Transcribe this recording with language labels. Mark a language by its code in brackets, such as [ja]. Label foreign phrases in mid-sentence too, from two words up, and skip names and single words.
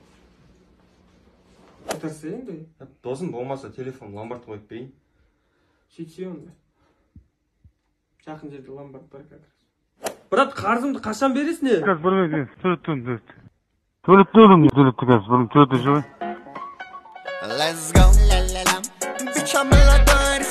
[kk] Қайтарсай енді. Досым болмаса телефон ломбард қойып берейін. Сөйтсе онда. Жақын жерде ломбард бар қазір. Брат, қарызымды қашан бересің? Қазір бір мезгіл төлетті қазір, бірін төлетті жой. [en] Let's go, la la la. Bitch, I'm a